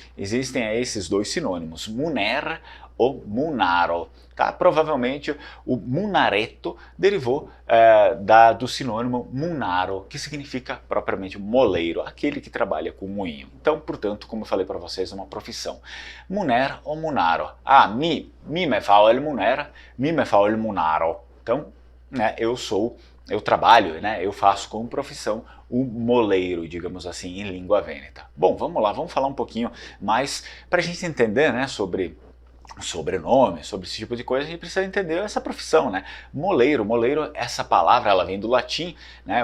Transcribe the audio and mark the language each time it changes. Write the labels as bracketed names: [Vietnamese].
[Portuguese] Existem aí esses dois sinônimos, muner ou munaro. Tá? Provavelmente o munareto derivou do sinônimo munaro, que significa propriamente moleiro, aquele que trabalha com moinho. Então, portanto, como eu falei para vocês, é uma profissão. Muner ou munaro. [Venetian] Mi me fa il muner, mi me fa il munaro. [Portuguese] Então, né, eu trabalho, né, eu faço como profissão o moleiro, digamos assim, em língua vêneta. Bom, vamos lá, vamos falar um pouquinho mais para a gente entender, né, sobre sobrenome, sobre esse tipo de coisa. A gente precisa entender essa profissão, né? Moleiro, essa palavra, ela vem do latim, né?